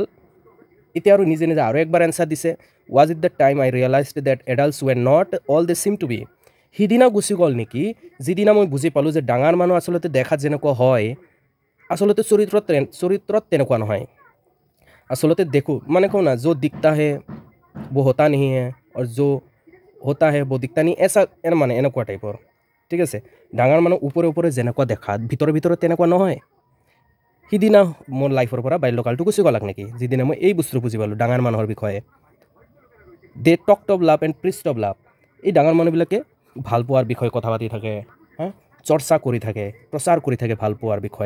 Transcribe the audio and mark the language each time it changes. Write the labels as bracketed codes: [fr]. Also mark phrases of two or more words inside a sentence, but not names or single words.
[as] এতিয়া আৰু নিজে আৰু একবাৰ এনচাৰ দিছে, [en] was it the time I realized that adults were not all they seem to be, [as] সিদিনা গুচি গ'ল নেকি যিদিনা মই বুজি পালোঁ যে ডাঙৰ মানুহ আচলতে দেখাত যেনেকুৱা হয় আচলতে চৰিত্ৰত তেনেকুৱা নহয়। আচলতে দেখোঁ মানে কওঁ না, [hi] जो दिखता है वो होता नहीं है और जो होता है वो दिखता नहीं, [as] মানে এনেকুৱা টাইপৰ। ঠিক আছে, ডাঙৰ মানুহ ওপৰে যেনেকুৱা দেখাত ভিতৰত তেনেকুৱা নহয়। সিদিনা মোৰ লাইফৰ পৰা বাল্যকালটো গুচি গ'লাক নেকি যিদিনা মই এই বস্তু বুজি পালোঁ ডাঙৰ মানুহৰ বিষয়ে। [en] They talked of love and priest of love, [as] এই ডাঙৰ মানুহবিলাকে ভাল পোৱাৰ বিষয়ে কথা পাতি থাকে, চৰ্চা কৰি থাকে, প্ৰচাৰ কৰি থাকে ভাল পোৱাৰ বিষয়ে।